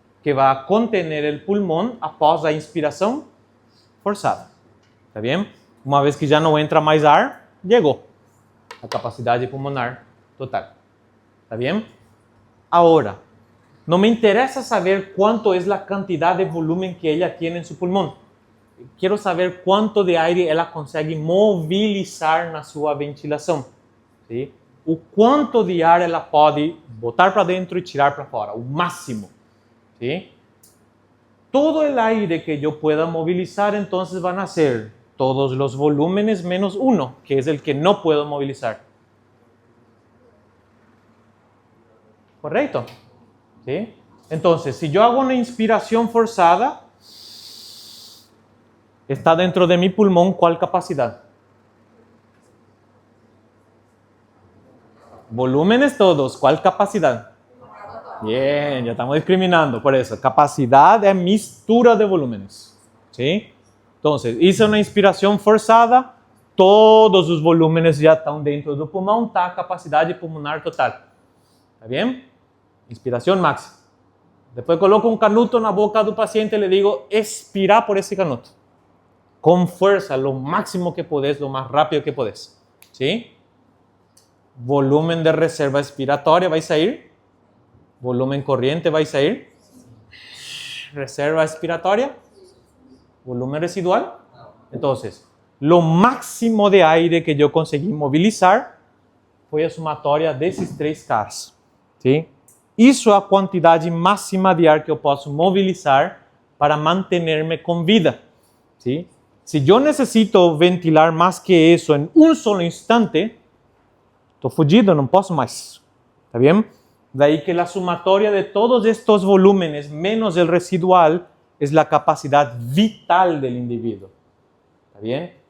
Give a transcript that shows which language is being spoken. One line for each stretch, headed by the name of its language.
Spanish: que va a contener el pulmón após la inspiración forzada. ¿Está bien? Una vez que ya no entra más ar, llegó a capacidad pulmonar total. ¿Está bien? Ahora, no me interesa saber cuánto es la cantidad de volumen que ella tiene en su pulmón. Quiero saber cuánto de aire
Portuguese: ela consegue movilizar na sua ventilação.
Spanish: ¿Sí?
Portuguese: O quanto de ar ela pode botar para dentro e tirar para fora, o máximo.
Spanish: ¿Sí? Todo el aire que yo pueda movilizar, entonces van a ser todos los volúmenes menos uno, que es el que no puedo movilizar. ¿Correcto? ¿Sí? Entonces, si yo hago una inspiración forzada, está dentro de mi pulmón, ¿cuál capacidad? Volúmenes todos, ¿cuál capacidad? Bien, ya estamos discriminando por eso. Capacidad de mistura de volúmenes. ¿Sí? Entonces, hice una inspiración forzada,
Portuguese: todos os volúmenes já estão dentro do pulmão, está a capacidade pulmonar total.
Spanish: ¿Está bien? Inspiración máxima. Después coloco un canuto en la boca del paciente y le digo, expira por ese canuto. Con fuerza, lo máximo que podés, lo más rápido que podés. ¿Sí? Volumen de reserva expiratoria, ¿vais a ir? Volumen corriente, ¿vais a ir? Reserva expiratoria. Volumen residual. Entonces, lo máximo de aire que yo conseguí movilizar
Portuguese: foi a somatória desses três caras.
Spanish: ¿Sí?
Portuguese: Isso é a quantidade máxima de ar que eu posso movilizar para manter-me com vida.
Spanish: ¿Sí? Si yo necesito ventilar más que eso en un solo instante, estoy fugido, no puedo más. ¿Está bien? De ahí que la sumatoria de todos estos volúmenes menos el residual es la capacidad vital del individuo. ¿Está bien?